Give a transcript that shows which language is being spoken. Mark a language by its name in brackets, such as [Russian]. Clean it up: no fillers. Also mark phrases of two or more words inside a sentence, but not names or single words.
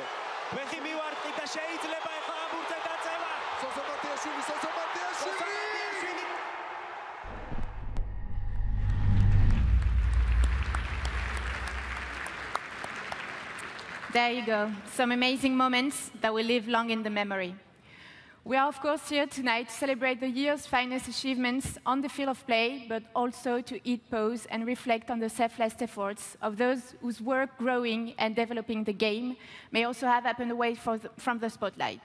[Georgian] ვეხი მივარტყით და შეიძლება ეხლა ამ ბურთზე დაწევა. სოსობატიაშვილი. [English] There you go. Some amazing moments that will live long in the memory. We are, of course, here tonight to celebrate the year's finest achievements on the field of play, but also to eat, pause, and reflect on the selfless efforts of those whose work growing and developing the game may also have happened away from the spotlight.